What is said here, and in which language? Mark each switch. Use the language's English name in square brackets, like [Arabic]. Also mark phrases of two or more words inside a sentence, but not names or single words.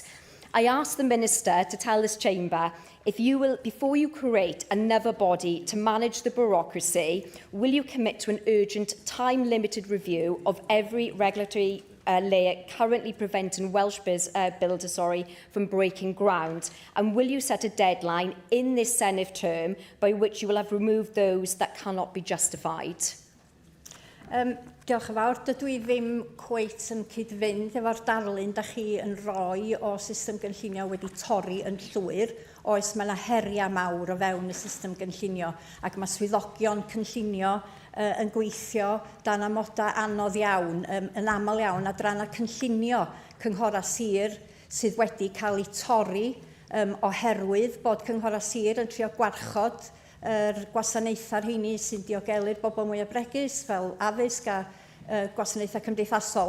[English] I ask the Minister to tell this chamber if you will, before you create another body to manage the bureaucracy, will you commit to an urgent, time-limited review of every regulatory layer currently preventing Welsh builders from breaking ground? And will you set a deadline in this Senedd term by which you will have removed those that cannot be justified? [Welsh] Diolch yn fawr. Dydw i ddim cweit yn cyd-fynd efo'r darlun da chi yn rhoi o system gynllunio wedi torri yn llwyr. Oes mae yna heriau mawr o fewn y system gynllunio, ac mae swyddogion cynllunio yn gweithio dan amodau anodd iawn, yn aml iawn, adranna cynllunio cynghora sir sydd wedi cael eu torri oherwydd bod cynghora sir yn trio gwarchod yr gwasanaethau rheini sy'n diogelu'r bobl mwyaf bregus, fel addysg a gwasanaethau cymdeithasol.